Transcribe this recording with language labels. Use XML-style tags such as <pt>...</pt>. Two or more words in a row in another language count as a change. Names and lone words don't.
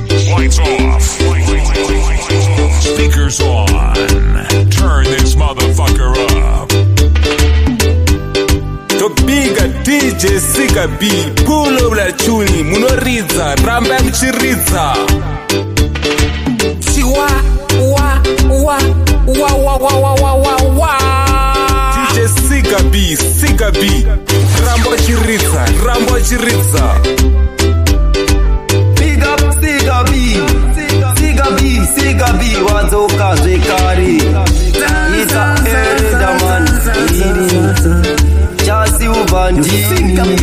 <en>Lights off. Speakers on. Turn this motherfucker up. The bigger D J Sika B, pull up la tune,</en> <sn>munoridza, ramba muchiridza. Chiwa, wa, wa, wa, wa, wa, wa, wa, wa, wa. D J Sika B, Sika B, ramba uchiridza, ramba uchiridza.</sn> <en>Big up,</en> <sn>Sika B, Sika B, Sika B, wadzoka zvekare. Ita Elderman, iri. Chasi ubandini.</sn>